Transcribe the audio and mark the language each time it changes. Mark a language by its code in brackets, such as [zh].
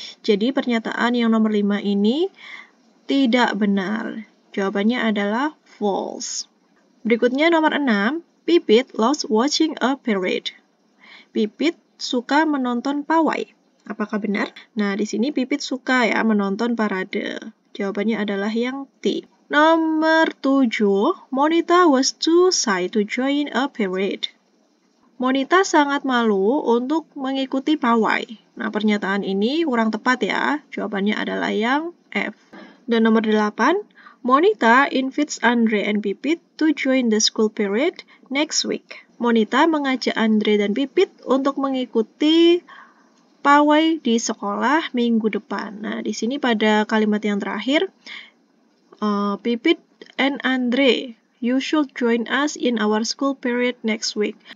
[id] Jadi pernyataan yang nomor 5 ini tidak benar. Jawabannya adalah false. Berikutnya nomor 6, [en] Pipit loves watching a parade. [id] Pipit suka menonton pawai. Apakah benar? Nah, di sini Pipit suka ya menonton parade. Jawabannya adalah yang T. Nomor 7, [en] Monita was too shy to join a parade. [id] Monita sangat malu untuk mengikuti pawai. Nah, pernyataan ini kurang tepat ya. Jawabannya adalah yang F. Dan nomor 8, [en] Monita invites Andre and Pipit to join the school parade next week. [id] Monita mengajak Andre dan Pipit untuk mengikuti pawai di sekolah minggu depan. Nah, di sini pada kalimat yang terakhir, [en] Pipit and Andre, you should join us in our school parade next week.